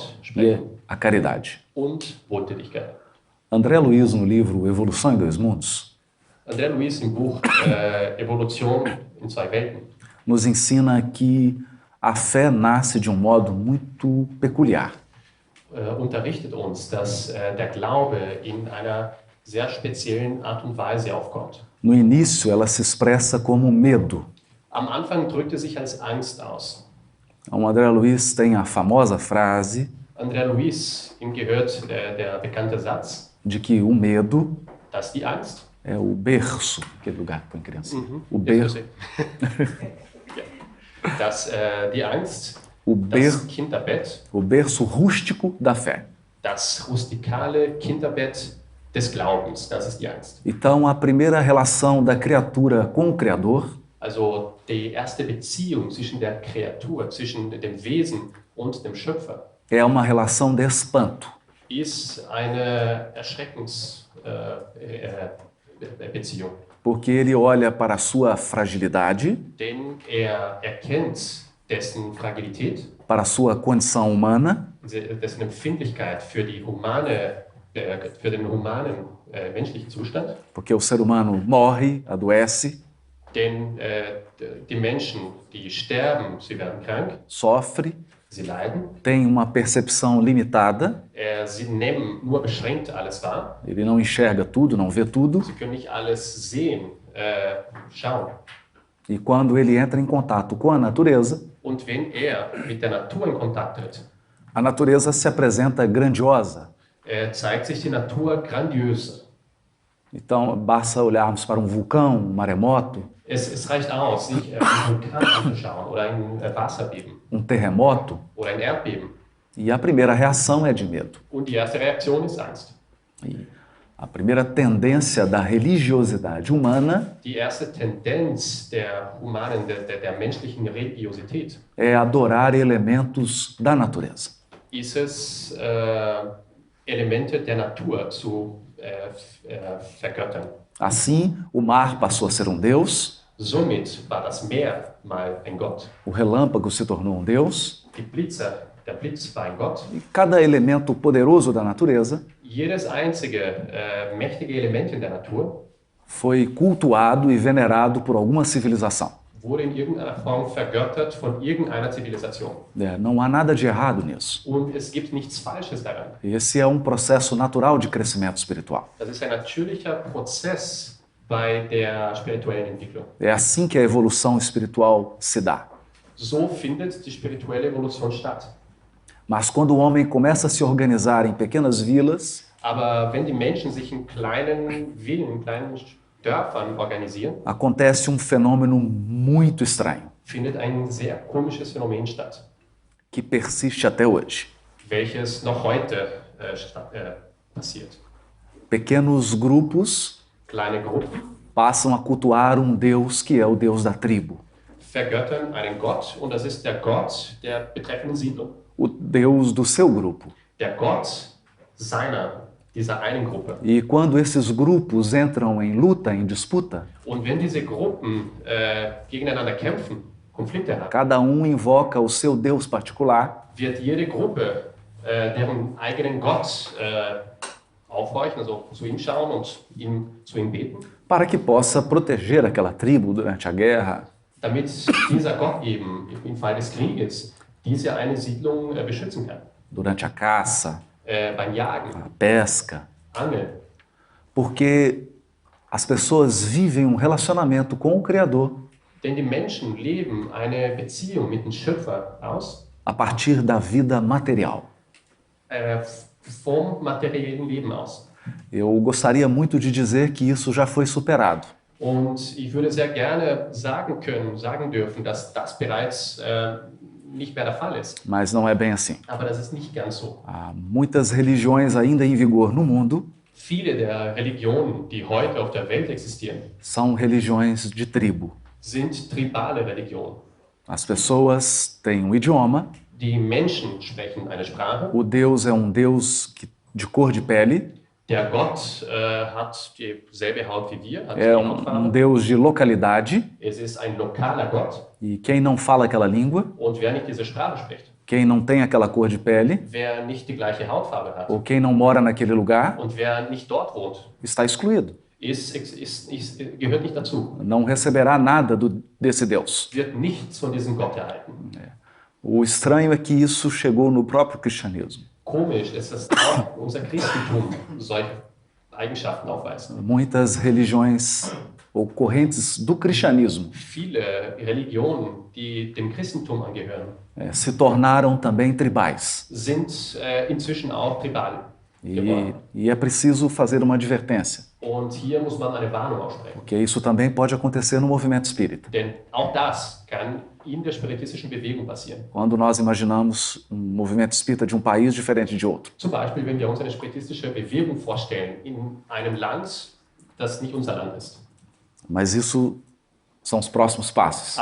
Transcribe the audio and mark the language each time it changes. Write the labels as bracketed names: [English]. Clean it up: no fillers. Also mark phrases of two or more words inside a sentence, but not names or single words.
[Portuguese] e [German] sprechen [Portuguese] a caridade. [German] und Wohltätigkeit. [Portuguese] André Luiz, no livro Evolução em Dois Mundos, [German] André Luiz im Buch Evolution in zwei Welten [Portuguese] nos ensina que a fé nasce de um modo muito peculiar. [German] Unterrichtet uns, dass der Glaube in einer sehr speziellen Art und Weise aufkommt. [Portuguese] No início, ela se expressa como medo. [German] Am Anfang drückt er sich als Angst aus. [Portuguese] O André Luiz tem a famosa frase [German] André Luiz, ihm gehört der bekannte Satz, [Portuguese] de que o medo [German] dass die Angst, [Portuguese] é o berço, aquele lugar que põe criança. O [German] jetzt [Portuguese] berço, [German] ja. Dass die Angst, [Portuguese] o, [German] das [Portuguese] ber, [German] Kinderbett, [Portuguese] o berço rústico da fé. [German] das rustikale Kinderbett des Glaubens, das ist die Angst. [Portuguese] Então, a primeira relação da criatura com o Criador [German] Also die erste Beziehung zwischen der Kreatur, zwischen dem Wesen und dem Schöpfer, [Portuguese] é uma relação de espanto. [German] ist eine Beziehung. [Portuguese] Porque ele olha para a sua fragilidade, [German] Denn er erkennt dessen Fragilität, [Portuguese] para a sua condição humana, [German] dessen Empfindlichkeit für den humanen menschlichen Zustand. [Portuguese] porque o ser humano morre, adoece, [German] Denn die Menschen, die sterben, sie werden krank, [Portuguese] sofre, [German] sie leiden. [Portuguese] tem uma percepção limitada, [German] Sie nehmen nur beschränkt alles wahr. [Portuguese] ele não enxerga tudo, não vê tudo, [German] Sie können nicht alles sehen, schauen. [Portuguese] e quando ele entra em contato com a natureza, [German] Und wenn er mit der Natur in Kontakt tritt, [Portuguese] a natureza se apresenta grandiosa. [German] zeigt sich die Natur grandios. [Portuguese] Então, basta olharmos para um vulcão, um maremoto, [German] Es reicht aus, sich einen Vulkan anzuschauen oder ein Wasserbeben [Portuguese] terremoto, [German] oder ein Erdbeben. [Portuguese] e a primeira reação é de medo. [German] Und die erste Reaktion ist Angst. [Portuguese] E A primeira tendência da religiosidade humana [German] Die erste Tendenz der menschlichen Religiosität [Portuguese] é adorar elementos da natureza. [German] ist es, Elemente der Natur zu vergöttern. [Portuguese] Assim, o mar passou a ser um deus, [German] Somit war das Meer mal ein Gott. [Portuguese] o relâmpago se tornou um deus, [German] Der Blitz war ein Gott. [Portuguese] e cada elemento poderoso da natureza [German] Jedes einzige mächtige Element in der Natur [Portuguese] foi cultuado e venerado por alguma civilização. [German] wurde in irgendeiner Form vergöttert von irgendeiner Zivilisation. [Portuguese] Não há nada de errado nisso. [German] Und es gibt nichts Falsches daran. [Portuguese] Esse é um processo natural de crescimento espiritual. [German] Das ist ein natürlicher Prozess bei der spirituellen Entwicklung. [Portuguese] É assim que a evolução espiritual se dá. [German] So findet die spirituelle Evolution statt. [Portuguese] Mas quando o homem começa a se organizar em pequenas vilas, [German] Aber wenn die Menschen sich in kleinen Villen, in kleinen Dörfern organisieren, [Portuguese] acontece um fenômeno muito estranho, [German] findet ein sehr komisches Phänomen statt, [Portuguese] que persiste até hoje. [German] welches noch heute passiert. [Portuguese] Pequenos grupos [German] Kleine Gruppen [Portuguese] passam a cultuar um Deus que é o Deus da tribo, [German] vergöttern einen Gott und das ist der Gott der betreffenden Siedlung. [Portuguese] o Deus do seu grupo. [German] Der Gott dieser einen Gruppe. [Portuguese] E quando esses grupos entram em luta, em disputa, [German] Und wenn diese Gruppen gegeneinander kämpfen, Konflikte haben, [Portuguese] cada um invoca o seu Deus particular [German] wird jede Gruppe deren eigenen Gott aufhorchen, also zu ihm schauen und zu ihm beten, [Portuguese] para que possa proteger aquela tribo durante a guerra, [German] damit dieser Gott eben im Fall des Krieges diese eine Siedlung beschützen kann. [Portuguese] durante a caça, [German] Beim Jagen, [Portuguese] a pesca, [German] Angeln. [Portuguese] porque as pessoas vivem um relacionamento com o Criador [German] Denn die Menschen leben eine Beziehung mit dem Schöpfer aus, [Portuguese] a partir da vida material. [German] vom materiellen Leben aus. [Portuguese] Eu gostaria muito de dizer que isso já foi superado, [German] Und ich würde sehr gerne sagen dürfen, dass das bereits nicht mehr der Fall ist. [Portuguese] mas não é bem assim. [German] Aber das ist nicht ganz so. [Portuguese] Há muitas religiões ainda em vigor no mundo, [German] Viele der Religionen, die heute auf der Welt existieren, [Portuguese] são religiões de tribo. [German] sind tribale Religionen. [Portuguese] As pessoas têm um idioma, [German] Die Menschen sprechen eine Sprache. [Portuguese] o Deus é um Deus de cor de pele, [German] Der Gott hat dieselbe Haut wie wir, hat [Portuguese] é [German] die [Portuguese] um [German] Hautfarbe. [Portuguese] Deus de localidade, [German] Es ist ein lokaler Gott. [Portuguese] e quem não fala aquela língua, [German] Und wer nicht diese Sprache spricht, [Portuguese] quem não tem aquela cor de pele, [German] wer nicht die gleiche Hautfarbe hat [Portuguese] ou quem não mora naquele lugar, [German] und wer nicht dort wohnt, [Portuguese] está excluído. [German] gehört nicht dazu. [Portuguese] Não receberá nada desse Deus. [German] Wird nichts von diesem Gott erhalten. [Portuguese] O estranho é que isso chegou no próprio cristianismo. [German] Komisch ist, dass auch unser Christentum solche Eigenschaften aufweist. [Portuguese] Muitas religiões ou correntes do cristianismo [German] Viele Religionen, die dem Christentum angehören, [Portuguese] se tornaram também tribais. [German] sind inzwischen auch tribal geworden. [Portuguese] E é preciso fazer uma advertência, [German] Und hier muss man eine Warnung aussprechen. [Portuguese] porque isso também pode acontecer no movimento espírita. [German] Denn auch das kann in der spiritistischen Bewegung passieren. [Portuguese] Quando nós imaginamos um movimento espírita de um país diferente de outro. [German] Zum Beispiel, wenn wir uns eine spiritistische Bewegung vorstellen in einem Land, das nicht unser Land ist. [Portuguese] Mas isso são os próximos passos.